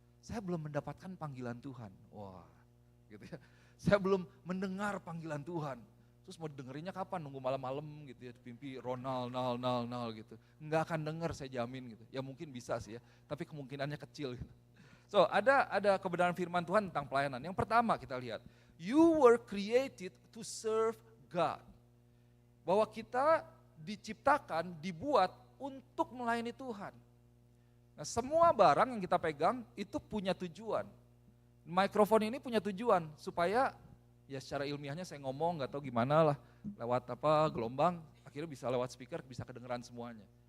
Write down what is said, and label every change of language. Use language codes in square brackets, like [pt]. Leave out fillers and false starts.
[id] Saya belum mendapatkan panggilan Tuhan. Wah, gitu ya. Saya belum mendengar panggilan Tuhan. Terus mau dengerinnya kapan? Nunggu malam-malam gitu ya, pimpi Ronald gitu. Enggak akan denger saya jamin gitu. Ya mungkin bisa sih ya, tapi kemungkinannya kecil gitu. So, ada kebenaran firman Tuhan tentang pelayanan. Yang pertama kita lihat, [en] you were created to serve God. [id] Bahwa kita diciptakan, dibuat untuk melayani Tuhan. Nah, semua barang yang kita pegang itu punya tujuan. Mikrofon ini punya tujuan supaya ya secara ilmiahnya saya ngomong nggak tahu gimana lah, lewat gelombang, akhirnya bisa lewat speaker, bisa kedengeran semuanya.